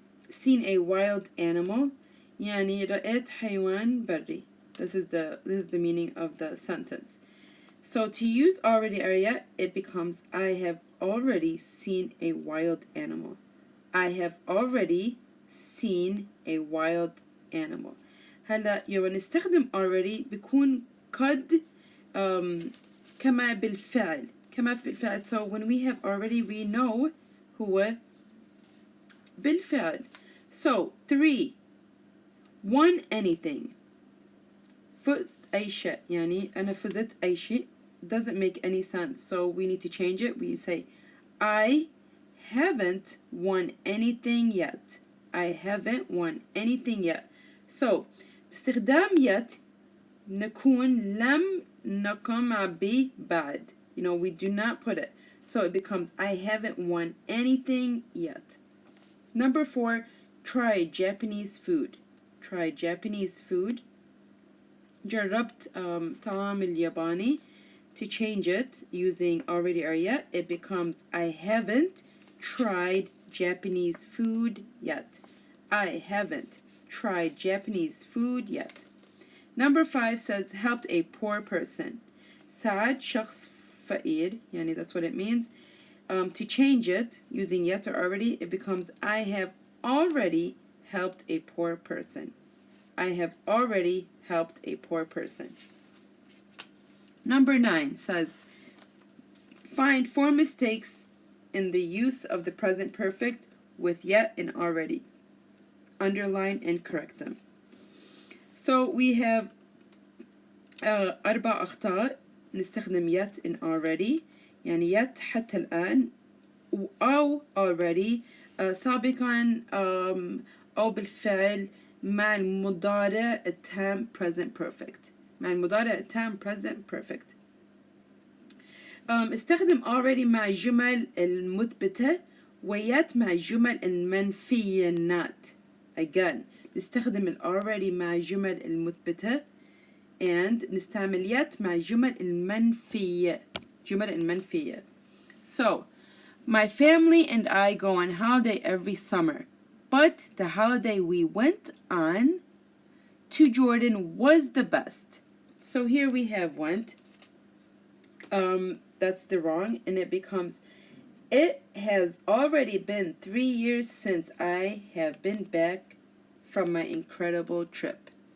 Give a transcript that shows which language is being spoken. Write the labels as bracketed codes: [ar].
[en] Seen a wild animal [ar] يعني رأيت حيوان بري. [en] This is the meaning of the sentence. So to use already or yet, it becomes, I have already seen a wild animal. I have already seen a wild animal. [ar] هلا يوم نستخدم already بيكون قد كما بالفعل. [en] So when we have already, we know هو بالفعل. So 3. won anything. [ar] فزت أي شيء. يعني أنا فزت أي شيء [en] doesn't make any sense. So we need to change it. We say, I haven't won anything yet. I haven't won anything yet. [ar] So باستخدام yet نكون لم نقم به بعد. [en] We do not put it. So it becomes, I haven't won anything yet. Number 4, try Japanese food. Try Japanese food. [ar] جربت طعام الياباني. [en] To change it using already or yet, it becomes, I haven't tried Japanese food yet. I haven't tried Japanese food yet. Number 5 says, helped a poor person. [ar] ساعد شخص فقير, يعني [en] that's what it means. To change it using yet or already, it becomes, I have already helped a poor person. I have already helped a poor person. Number 9 says, find 4 mistakes in the use of the present perfect with yet and already. Underline and correct them. So we have 4 [ar] أخطاء نستخدم [en] yet and already. [ar] يعني yet حتى الآن أو already سابقا أو بالفعل مع المضارع التام present perfect. مع المضارع التام present perfect. استخدم already مع جمل المثبتة ويت مع جمل المنفية not. Again, نستخدم already مع جمل المثبتة and نستعمل yet مع جمل المنفية. جمل المنفية. [en] So, my family and I go on holiday every summer, but the holiday we went on to Jordan was the best. So here we have went. That's the wrong, and it becomes, it has already been 3 years since I have been back from my incredible trip.